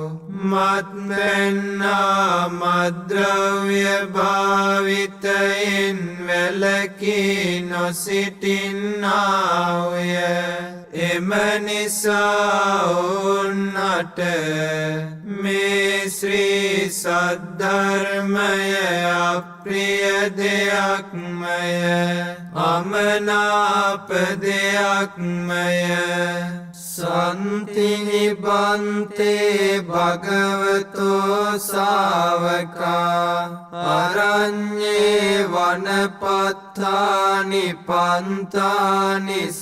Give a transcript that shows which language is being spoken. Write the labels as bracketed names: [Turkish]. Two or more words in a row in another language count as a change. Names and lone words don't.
[Sinhala] මත් පැන්නා මද්ද්‍රව්‍ය භාවිතයෙන් වැළකී නොසිටින්නාහුය එම නිසා ඔවුන්ට මේ ශ්‍රී සද්ධර්මය අප්‍රිය දෙයක්මය අමනාප දෙයක්මය [Pali] සන්තිනි බන්තේ භගවතෝ සාවකා අරඤ්ඤේ වනපත්තානි පන්තානි